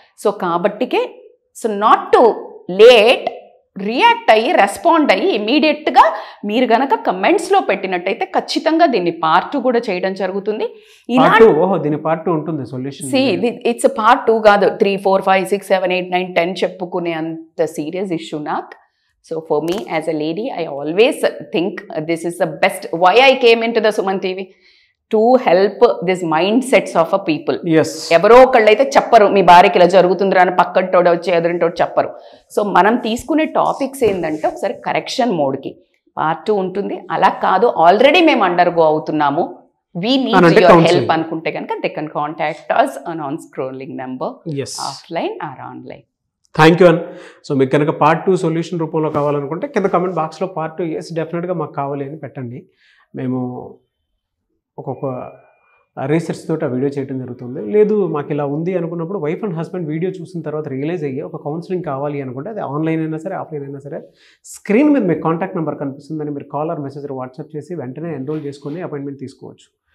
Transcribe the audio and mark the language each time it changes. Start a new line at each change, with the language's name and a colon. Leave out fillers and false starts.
Telugu: So కాబట్టికే
English: so not too late,
Telugu: react అయ్యి respond అయ్యి ఇమీడియట్గా మీరు గనక కమెంట్స్లో పెట్టినట్టయితే ఖచ్చితంగా దీన్ని పార్ట్ 2 కూడా చేయడం జరుగుతుంది. దీని పార్ట్ 2 ఉంటుంది సొల్యూషన్. ఇట్స్ పార్ట్ 2 కాదు, 3, 4, 5, 6, 7, 8, 9, 10 చెప్పుకునే అంత సీరియస్ ఇష్యూ నాకు.
English: So for me as a lady, I always think this is the best. Why I came into the Suman TV? To help this mindsets of a people. Yes.
Telugu: ఎవరో ఒకళ్ళైతే చెప్పరు మీ భార్యకి ఇలా జరుగుతుందిరా అని, పక్కటోడు వచ్చి ఎదురింటోడు చెప్పరు. సో మనం తీసుకునే టాపిక్స్ ఏంటంటే ఒకసారి కరెక్షన్ మోడ్కి పార్ట్ 2 ఉంటుంది. అలా కాదు ఆల్రెడీ మేము అండర్గో అవుతున్నాము,
English: we need your help
Telugu: అనుకుంటే కనుక
English: they can contact us on scrolling number, offline or online. Thank you అన్.
Telugu: So మీకు కనుక పార్ట్ 2 సొల్యూషన్ రూపంలో కావాలనుకుంటే కింద కమెంట్ బాక్స్లో పార్ట్ 2 ఎస్ డెఫినెట్గా మాకు కావాలి అని పెట్టండి. మేము ఒక్కొక్క రీసెర్చ్ తోటి ఆ వీడియో చేయడం జరుగుతుంది. లేదు మాకు ఇలా ఉంది అనుకున్నప్పుడు వైఫ్ అండ్ హస్బెండ్ వీడియో చూసిన తర్వాత రియలైజ్ అయ్యి ఒక కౌన్సిలింగ్ కావాలి అనుకుంటే అది ఆన్లైన్ అయినా సరే ఆఫ్లైన్ అయినా సరే స్క్రీన్ మీద మీకు కాంటాక్ట్ నెంబర్ కనిపిస్తుందని మీరు కాల్ ఆర్ మెసేజ్ వాట్సాప్ చేసి వెంటనే ఎన్రోల్ చేసుకొని అపాయింట్మెంట్ తీసుకోవచ్చు.